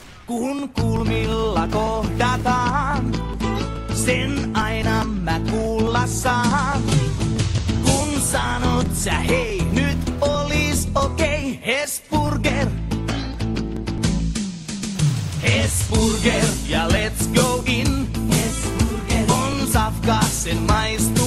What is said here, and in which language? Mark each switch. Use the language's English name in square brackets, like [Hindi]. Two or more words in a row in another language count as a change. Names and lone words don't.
[Finnish] kun kulmilla kohdataan, sen aina mä kuulla saan. Kun sanot sä hei, nyt olis okei, Hesburger. Hesburger ja [English] let's go in. [Finnish] Hesburger on safka, sen maistuu.